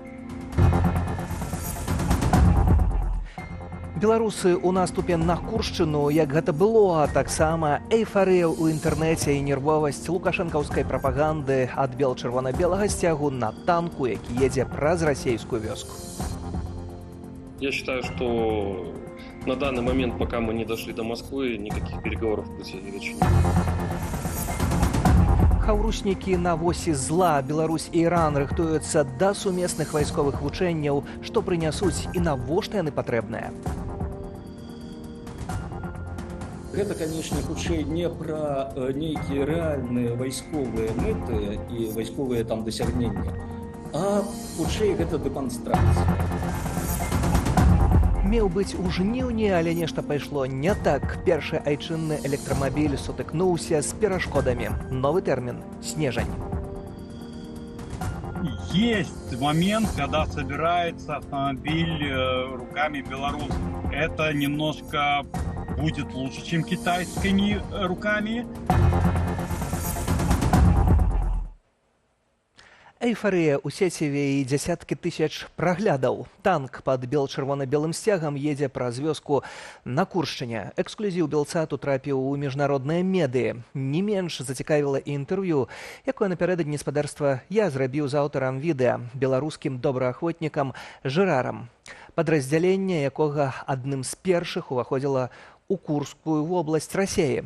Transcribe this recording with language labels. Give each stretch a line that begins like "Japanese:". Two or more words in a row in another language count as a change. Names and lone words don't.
Belarusian: Беларусы ў наступе на Куршчыну, як гэта было, а таксама эйфарыя ў інтэрнэце і нервовасць лукашэнкаўскай прапаганды ад бел-чырвона-белага сцягу на танку, які едзе праз расейскую вёску.
Russian: Я считаю, что на данный момент, пока мы не дошли до Москвы, никаких переговоров пути не начали.
Belarusian: Хаўруснікі на восі зла. Беларусь і Іран рыхтуюцца да сумесных вайсковых вучэнняў. Што прынясуць і навошта яны патрэбныя? Гэта, канешне, хутчэй не пра нейкія рэальныя вайсковыя мэты і вайсковыя там дасягненні, а хутчэй гэта дэманстрацыя. Меў быць у жніўні, але нешта пайшло не так. Першы айчынны электрамабіль сутыкнуўся з перашкодамі. Новы тэрмін – снежань.
Russian: Есть момент, когда собирается автомобиль руками белорусов. Это немножко будет лучше, чем китайскими руками.
Belarusian: Эйфарыя ў сеціве і дзясяткі тысяч праглядаў. Танк пад бел-чырвона-белым сцягам едзе праз вёску на Куршчыне. Эксклюзіў Белсату трапіў у міжнародныя медыі. Не менш зацікавіла і інтэрв'ю, якое напярэдадні спадарства я зрабіў з аўтарам відэа, беларускім добраахвотнікам Жэрарам, падраздзяленне якога адным з першых уваходзіла у Курскую вобласць Расеі.